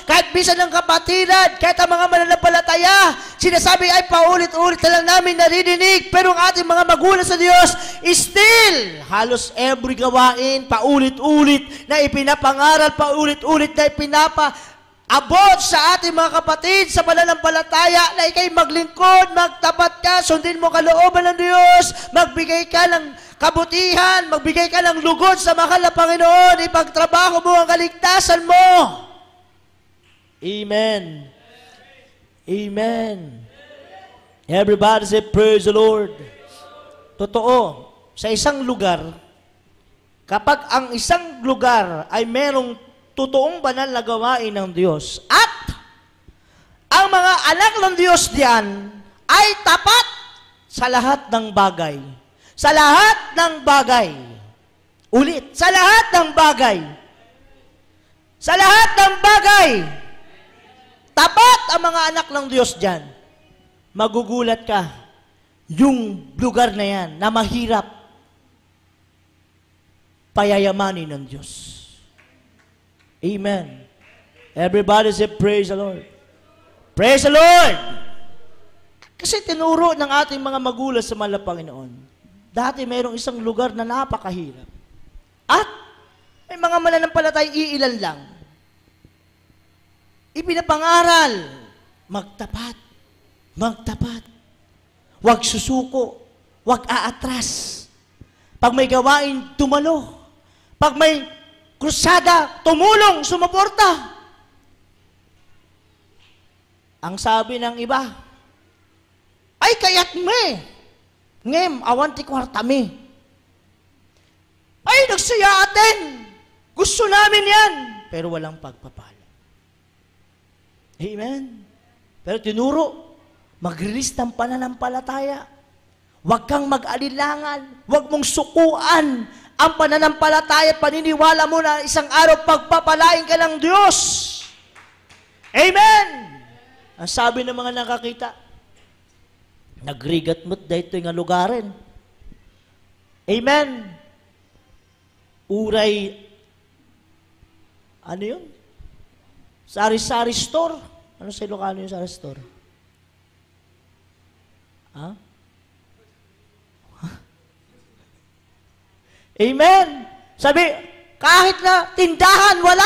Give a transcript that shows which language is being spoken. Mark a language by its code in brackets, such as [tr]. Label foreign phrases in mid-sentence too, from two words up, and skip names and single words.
[tl] Kahit bisa ng kapatiran, kahit ang mga mananampalataya, sinasabi ay paulit-ulit na lang namin naririnig, pero ang ating mga magulang sa Diyos, still, halos every gawain, paulit-ulit, na ipinapangaral, paulit-ulit na ipinapaabot sa ating mga kapatid sa pananampalataya na ikay maglingkod, magtapat ka, sundin mo kalooban ng Diyos, magbigay ka ng kabutihan, magbigay ka ng lugod sa mahal na Panginoon, ipagtrabaho mo ang kaligtasan mo. Amen. Amen. [en] Everybody say, praise the Lord. [tl] Totoo, sa isang lugar, kapag ang isang lugar ay merong totoong banal na gawain ng Diyos at ang mga anak ng Diyos diyan ay tapat sa lahat ng bagay. Sa lahat ng bagay. Ulit, sa lahat ng bagay. Sa lahat ng bagay. Tapat ang mga anak ng Diyos diyan. Magugulat ka, yung lugar na yan na mahirap, payayamanin ng Diyos. Amen. [en] Everybody say, praise the Lord. Praise the Lord! [tl] Kasi tinuro ng ating mga magulang sa mahal na Panginoon, dati mayroong isang lugar na napakahirap. At may mga mananampalatay iilan lang. Ipinapangaral, magtapat, magtapat. Huwag susuko, huwag aatras. Pag may gawain, tumalo. Pag may krusada, tumulong, sumuporta. Ang sabi ng iba, [ilo] ay kayat me, ngem, awanti kwarta me. [tl] Ay, nagsaya atin. Gusto namin yan. Pero walang pagpapala. Amen. Pero tinuro, Mag-release ng pananampalataya. Huwag kang mag-alilangan. Huwag mong sukuan ang pananampalataya at paniniwala mo na isang araw pagpapalain ka ng Diyos. Amen! Ang sabi ng mga nakakita, [ilo] nagrigat mo't dahito nga lugarin. Amen! Uray, [tl] ano yun? Sari-sari store. Ano sa Ilocano yung sari store? Ha? Amen! Sabi, kahit na tindahan, wala.